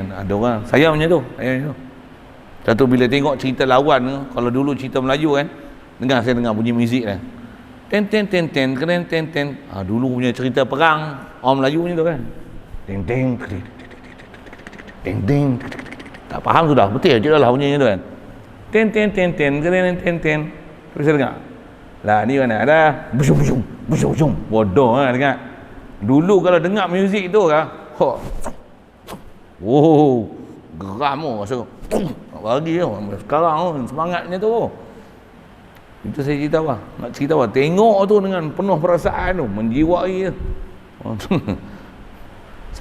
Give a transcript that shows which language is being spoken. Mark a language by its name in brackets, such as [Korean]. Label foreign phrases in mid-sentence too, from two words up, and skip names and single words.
[Malay] Ada orang saya macam tu, satu bila tengok cerita lawan tu, kalau dulu cerita Melayu kan, saya dengar bunyi muzik kan, ten ten ten ten ten ten ten. Dulu punya cerita perang orang Melayu macam tu kan, ting ting ting ting. Tak faham sudah, betul je lah bunyi macam tu kan, ten ten ten ten ten ten ten. Terus saya dengar lah, ni mana ada busung busung busung busung, bodoh kan dengar. Dulu kalau dengar muzik tu kan, geram rasa bagi sekarang semangatnya tu. Itu saya cerita apa, nak cerita apa, tengok tu dengan penuh perasaan tu, menjiwai.